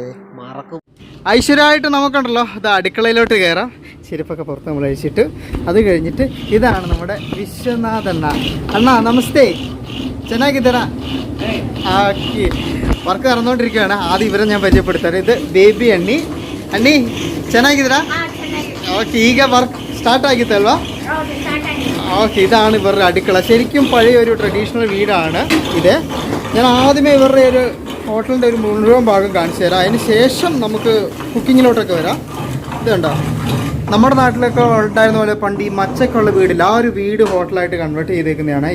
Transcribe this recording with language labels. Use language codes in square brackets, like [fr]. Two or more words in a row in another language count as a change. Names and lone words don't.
[ml] ഐശ്വര്യമായിട്ട് നമുക്കുണ്ടല്ലോ ഇത് അടുക്കളയിലോട്ട് കയറാം. ചെരുപ്പൊക്കെ പുറത്ത് നമ്മൾ അഴിച്ചിട്ട് അത് കഴിഞ്ഞിട്ട് ഇതാണ് നമ്മുടെ വിശ്വനാഥ് അണ്ണ. [kn] നമസ്തേ, ചെന്നാക്കിത്തരാ. [ml] ആക്കി വർക്ക് നടന്നുകൊണ്ടിരിക്കുകയാണ്. ആദ്യം ഇവരെ ഞാൻ പരിചയപ്പെടുത്താറ്. ഇത് [kn] ಬೇಬಿ ಅಣ್ಣಿ ಚೆನ್ನಾಗಿದ್ದೀರಾ? ഓക്കെ, ಈಗ ವರ್ಕ್ ಸ್ಟಾರ್ಟ್ ಆಗಿತ್ತಲ್ವಾ? [ml] ഓക്കെ, ഇതാണ് ഇവരുടെ അടുക്കള. ശരിക്കും പഴയ ഒരു ട്രഡീഷണൽ വീടാണ് ഇത്. ഞാൻ ആദ്യമേ ഇവരുടെ ഒരു ഹോട്ടലിൻ്റെ ഒരു മുഴുവൻ ഭാഗം കാണിച്ചു തരാം. അതിന് ശേഷം നമുക്ക് കുക്കിങ്ങിലോട്ടൊക്കെ വരാം. ഇത് കണ്ടോ, നമ്മുടെ നാട്ടിലൊക്കെ ഉണ്ടായിരുന്ന പോലെ പണ്ട് ഈ മച്ചക്കുള്ള വീടില്ല, ആ ഒരു വീട് ഹോട്ടലായിട്ട് കൺവേർട്ട് ചെയ്തേക്കുന്നതാണ്.